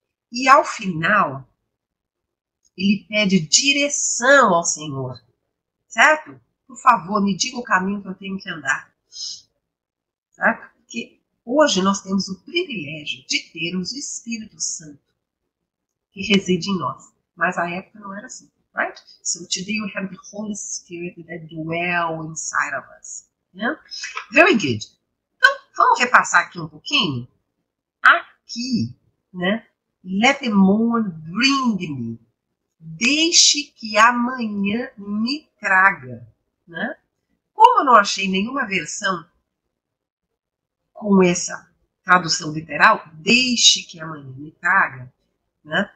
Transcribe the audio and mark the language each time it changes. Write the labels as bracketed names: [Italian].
[Portuguese] E ao final, ele pede direção ao Senhor, certo? Por favor, me diga o caminho que eu tenho que andar. Certo? Porque hoje nós temos o privilégio de termos o Espírito Santo que reside em nós. Mas a época não era assim. [English] Right? So today we have the Holy Spirit that dwells inside of us. Yeah? Very good. [Portuguese] Então, vamos repassar aqui um pouquinho? Aqui, né? [English] Let the morn bring me. [Portuguese] Deixe que amanhã me traga. Né? Como eu não achei nenhuma versão com essa tradução literal, deixe que amanhã me traga, né?